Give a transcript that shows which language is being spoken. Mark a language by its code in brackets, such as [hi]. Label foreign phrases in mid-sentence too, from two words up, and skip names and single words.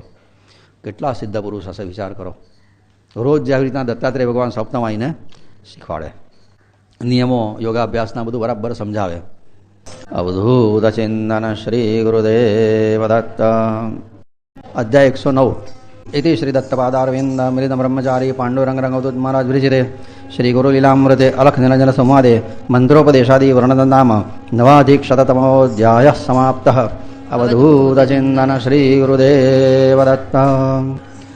[gu] કેટલા સિદ્ધ પુરુષ હશે વિચાર કરો. રોજ જે આવી રીતના દત્તાત્રેય ભગવાન સ્વપ્નમાં આવીને શીખવાડે. નિયમો યોગાભ્યાસના બધું બરાબર સમજાવે. અવધૂત ચિંતન શ્રી ગુરુદેવ દત્ત. અધ્યાય 109. [sa] इति श्री दत्तपादारविंद मृद ब्रह्मचारी पांडुरंग रंगवदूत महाराज विरचिते श्री गुरु लीलामृते अलख निरंजन संवादे मंत्रोपदेशादि वर्णननाम नवाधिकशततमोऽध्यायः समाप्तः. अवधूत चिंतन श्री गुरुदेव दत्त.